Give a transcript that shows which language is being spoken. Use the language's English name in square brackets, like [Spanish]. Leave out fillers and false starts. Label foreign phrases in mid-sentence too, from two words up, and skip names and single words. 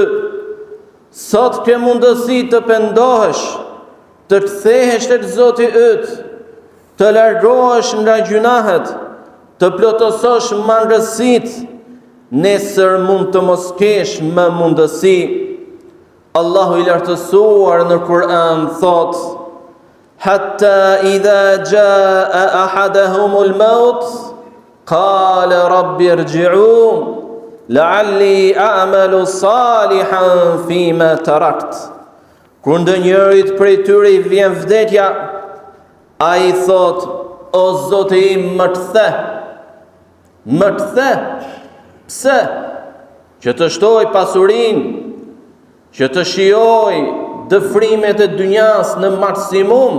[Albanian] Sot ke mundësi të pendohesh, të kthehesh tek Zoti yt, të largohesh nga gjunahet, të plotësosh mangësitë. Nesër mund të mos kesh më mundësi. Allahu i lartësuar në Kur'an thot: [Arabic] حتى إذا جاء أحدهم الموت قال رب ارجعون لعلي أعمل صالحا فيما تركت. [Albanian] Kur ndonjërit prej tyre i vjen vdekja, ai thot: O Zoti im, më të the. Më të the. Pse? Që të shtoj pasurinë, që të shijoj dëfrimet e dynjas në maksimum?